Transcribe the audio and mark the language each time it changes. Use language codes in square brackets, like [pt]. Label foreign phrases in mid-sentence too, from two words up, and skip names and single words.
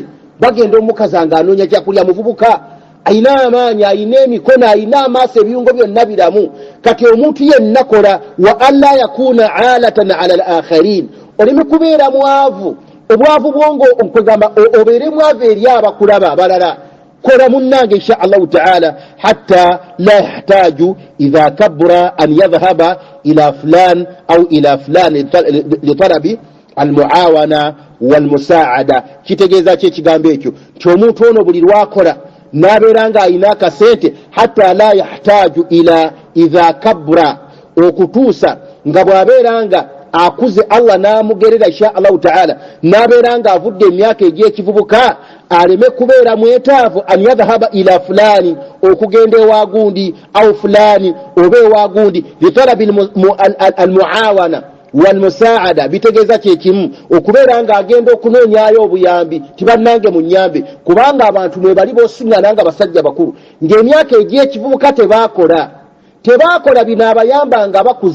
[lg] Bagenda omukazi ng'anoonya kyakulya. Muvubuka ayina amaanyi, ayina emikono, ayina amaaso, ebiyungo byonna biramu. Kati omuntu yenna kola, [ar] وألا يكون عالة على الآخرين, [lg] oleme kubeera mwavu. Obwavu bwongo okugamba obeere mwavu eri abakulaba abalala. Kola munnange [ar] إن شاء الله تعالى، حتى لا يحتاج إذا كبر أن يذهب إلى فلان أو إلى فلان لطلب المعاونة والمساعدة. [lg] Kitegeeza ki ekigambo ekyo? Nti omuntu ono buli lwakola n'abeera nga ayina akasente, [ar] حتى لا يحتاج إلى إذا كبر, [lg] okutuusa nga bw'abeera nga akuze Allah n'amugerera [ar] إن شاء الله تعالى, [lg] n'abeera nga avudde emyaka egy'ekivubuka, aleme kubeera mwetaavu [ar] أن يذهب إلى فلان, [lg] okugenda ewagundi, [ar] أو فلان [lg] oba ewagundi, [ar] لطلب المعاونة والمساعدة. [lg] Bitegeeza kyekimu okubeera nga agenda okunoonyayo obuyambi, tibannange munyambe, kubanga abantu mwe bali bosiŋŋana nga basajja bakulu ng'emyaka egy'ekivubuka tebakola bino abayamba nga bakuze.